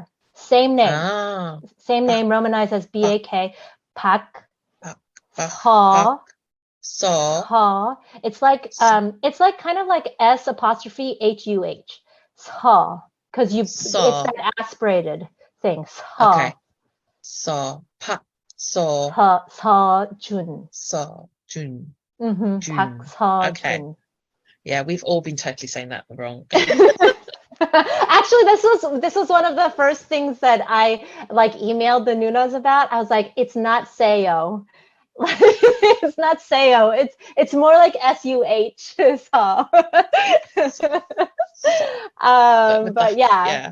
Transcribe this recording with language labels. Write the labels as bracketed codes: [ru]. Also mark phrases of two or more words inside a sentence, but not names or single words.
[en] Same name. Same name romanized as BAK. Park Seo. It's like kind of like S apostrophe HUH. Seo. Because it's that aspirated thing. Seo. Okay. So Park Seo. Seo-joon. Seo-joon. Park Seo-joon. Okay. Yeah, we've all been totally saying that wrong. Actually, this was one of the first things that I like emailed the Nunas about. I was like, it's not Seo. It's not Seo. It's more like SUH. But yeah.